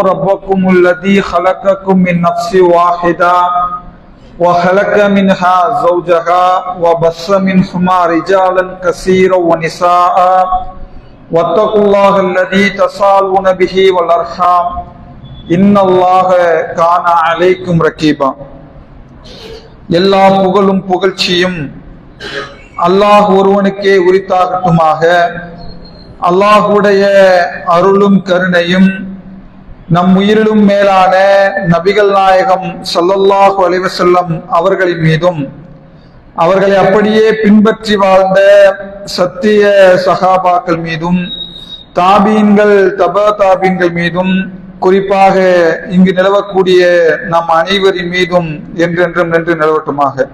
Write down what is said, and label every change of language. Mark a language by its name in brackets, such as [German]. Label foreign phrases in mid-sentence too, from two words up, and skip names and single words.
[Arabic] ربكم الذي خلقكم من نفس واحدة وخلق منها زوجها وبث منهما رجالا كثيرا ونساء واتقوا الله الذي تساءلون به والأرحام إن الله كان عليكم رقيبا [Tamil] எல்லா புகழும் புகழ்ச்சியும் அல்லாஹ் ஒருவனுக்கே உரித்தாகட்டுமாக. அல்லாஹுடைய அருளும் கருணையும் நம் உயிரிலும் மேலான நபிகள் நாயகம் [Arabic] صلى الله عليه وسلم [Tamil] அவர்களின் மீதும் அவர்களை அப்படியே பின்பற்றி வாழ்ந்த சத்திய சஹாபாக்கள் மீதும் தாபீன்கள் தபா தாபீன்கள் மீதும் குறிப்பாக இங்கு நிலவக்கூடிய நம் அனைவரின் மீதும் என்றென்றும் நின்று நிலவட்டுமாக.